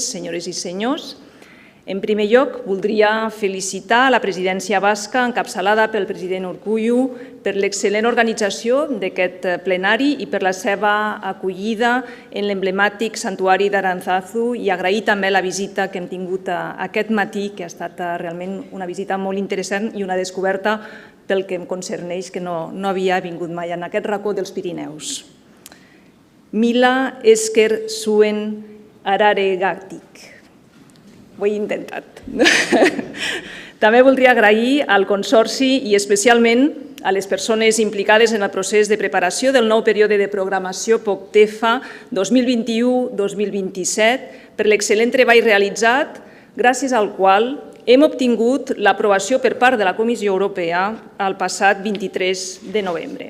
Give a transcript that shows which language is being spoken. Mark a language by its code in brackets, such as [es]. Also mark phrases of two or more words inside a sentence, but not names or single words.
[ca] senyores i senyors, en primer lloc, voldria felicitar la presidència basca encapçalada pel president Urkullu per l'excel·lent organització d'aquest plenari i per la seva acollida en l'emblemàtic santuari d'Aranzazu i agrair també la visita que hem tingut aquest matí, que ha estat realment una visita molt interessant i una descoberta pel que em concerneix, que no havia vingut mai en aquest racó dels Pirineus. [eu] Mila esker zuen araregatik. [ca] Ho he intentat. També voldria agrair al Consorci i especialment a les persones implicades en el procés de preparació del nou període de programació POCTEFA 2021-2027 per l'excel·lent treball realitzat, gràcies al qual hem obtingut l'aprovació per part de la Comissió Europea el passat 23 de novembre.